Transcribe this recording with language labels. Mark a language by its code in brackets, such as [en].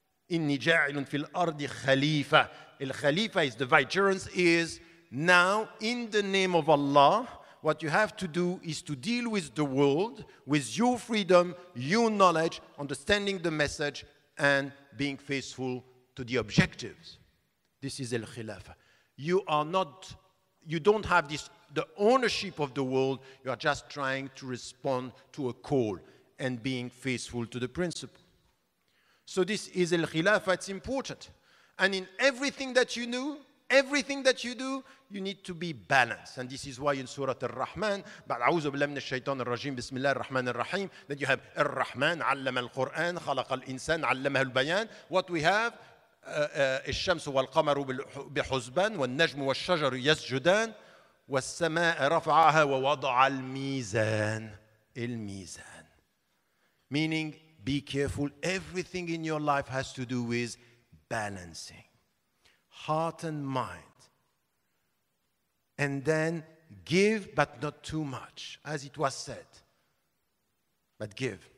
[ar] Inni ja'ilun fil ardi khalifa. [en] Al-Khalifa is the vicegerence, is now in the name of Allah, what you have to do is to deal with the world, with your freedom, your knowledge, understanding the message, and being faithful to the objectives. This is Al-Khilafah. You don't have the ownership of the world. You are just trying to respond to a call and being faithful to the principle. So this is al-khilafah, it's important. And in everything that you do, you need to be balanced. And this is why in Surah Al-Rahman, [ar] أعوذ بالله من الشيطان الرجيم بسم الله الرحمن الرحيم, [en] that you have Ar-Rahman, [ar] علم القرآن, خلق الإنسان, علمه البيان. [en] What we have, [ar] الشمس والقمر بحسبان, والنجم والشجر يسجدان, والسماء رفعها ووضع الميزان. [en] الميزان. Meaning, be careful. Everything in your life has to do with balancing heart and mind. And then give, but not too much, as it was said. But give.